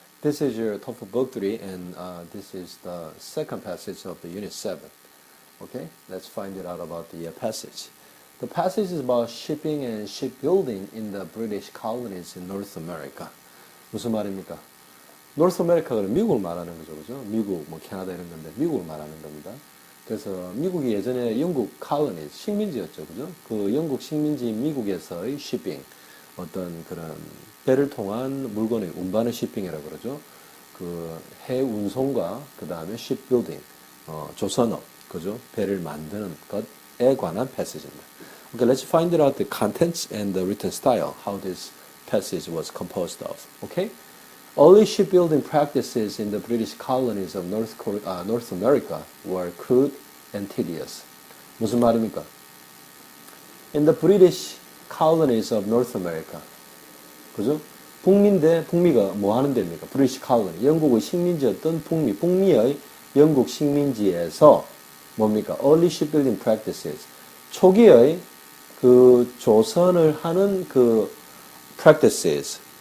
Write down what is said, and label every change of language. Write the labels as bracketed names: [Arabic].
[English] This is your TOEFL book 3 and this is the second passage of the unit 7. Okay, let's find it out about the passage. The passage is about shipping and shipbuilding in the British colonies in North America. [Korean] 무슨 말입니까? North America가 미국을 말하는 거죠, 그죠? 미국, 캐나다 이런 건데 미국을 말하는 겁니다. 그래서 미국이 예전에 영국 colonies, 식민지였죠, 그죠? 그 영국 식민지인 미국에서의 shipping, 어떤 그런 배를 통한 물건의 운반을 shipping이라고 그러죠. 그 해 운송과 그 다음에 shipbuilding, 조선업, 그죠? 배를 만드는 것에 관한 패시지입니다. [English] Okay, let's find out the contents and the written style, how this passage was composed of. Okay? Early shipbuilding practices in the British colonies of North America were crude and tedious. [Korean] 무슨 말입니까? [English] In the British colonies of North America. [Korean] 그죠? 북미가 뭐 하는 데입니까? [English] British colony. [Korean] 영국의 식민지였던 북미의 영국 식민지에서 뭡니까? [English] Early shipbuilding practices. [Korean] 초기의 그 조선을 하는 그 practices.